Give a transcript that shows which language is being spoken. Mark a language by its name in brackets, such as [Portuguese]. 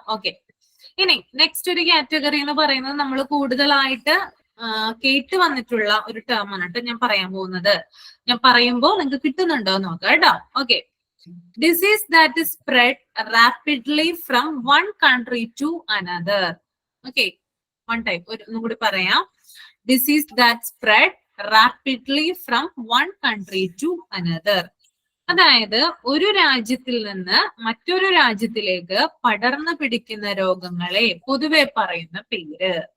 [Malayalam] Okay, ഇനി next ഒരു category എന്ന് പറയുന്നത് നമ്മൾ കൂടുതലായിട്ട് കേട്ട് വന്നിട്ടുള്ള ഒരു ടേം ആണ് കേട്ടോ ഞാൻ പറയാൻ പോകുന്നത്. ഞാൻ പറയുമ്പോൾ നിങ്ങൾക്ക് കിട്ടുന്നുണ്ടോ നോക്കാം കേട്ടോ. [English] Okay, disease that is spread rapidly from one country to another. [Malayalam] Okay, one type. ഒന്നും കൂടി പറയാം. [English] Disease that spread rapidly from one country to another. [Malayalam] അതായത് ഒരു രാജ്യത്തിൽ നിന്ന് മറ്റൊരു രാജ്യത്തിലേക്ക് പടർന്നു പിടിക്കുന്ന രോഗങ്ങളെ പൊതുവെ പറയുന്ന പേര്.